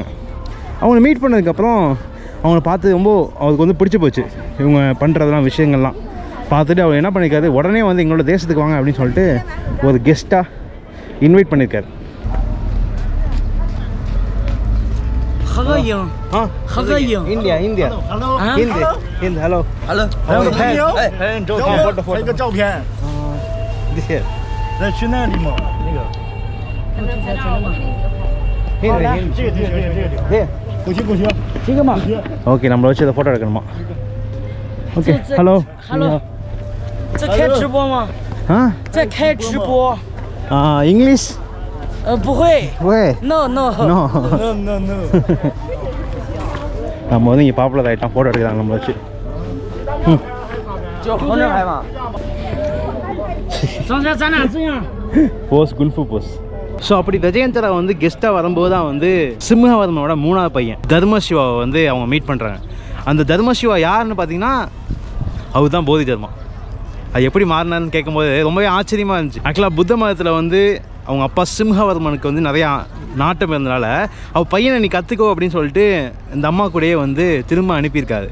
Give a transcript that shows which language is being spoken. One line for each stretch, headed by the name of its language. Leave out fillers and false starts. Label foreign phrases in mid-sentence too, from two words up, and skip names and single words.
Tamil: அவங்கள மீட் பண்ணதுக்கப்புறம் அவங்கள பார்த்து ரொம்ப அவருக்கு வந்து பிடிச்சி போச்சு. இவங்க பண்ணுறதெல்லாம் விஷயங்கள்லாம் பார்த்துட்டு அவர் என்ன பண்ணியிருக்காரு, உடனே வந்து எங்களோட தேசத்துக்கு வாங்க அப்படின்னு சொல்லிட்டு ஒரு கெஸ்ட்டாக இன்வைட் பண்ணியிருக்காரு.
English: India. Hindi. Hello.
Chinese: 拍个照片。那去那里吗？那个。这个。不行。这个嘛。
Tamil: Okay, நம்மள வச்சு ஃபோட்டோ எடுக்கணுமா?
English: Okay. Hello.
Chinese: 这开直播吗？啊？在开直播。
English: English?
Chinese: 不会。No。
Tamil: நம்ம வந்து இங்கே பாப்புலர் ஆகிட்டோம், ஃபோட்டோ எடுக்கிறாங்க நம்மளை வச்சு.
Chinese: 就横着拍嘛。咱俩这样。
Tamil: போஸ் குல்ஃபு போஸ். ஸோ அப்படி பிரஜயந்தரா வந்து கெஸ்ட்டாக வரும்போது தான் வந்து சிம்ஹவர்மனோட 3வது பையன் தர்மசிவாவை வந்து அவங்க மீட் பண்ணுறாங்க. அந்த தர்மசிவா யாருன்னு பார்த்தீங்கன்னா அவர் தான் போதி தர்மா. அது எப்படி மாறினார்னு கேட்கும்போது ரொம்பவே ஆச்சரியமாக இருந்துச்சு. ஆக்சுவலாக புத்த மதத்தில் வந்து அவங்க அப்பா சிம்ஹவர்மனுக்கு வந்து நிறையா நாட்டம் இருந்தனால அவள் பையனை நீ கற்றுக்கோ அப்படின்னு சொல்லிட்டு இந்த அம்மா கூடயே வந்து திரும்ப அனுப்பியிருக்காரு.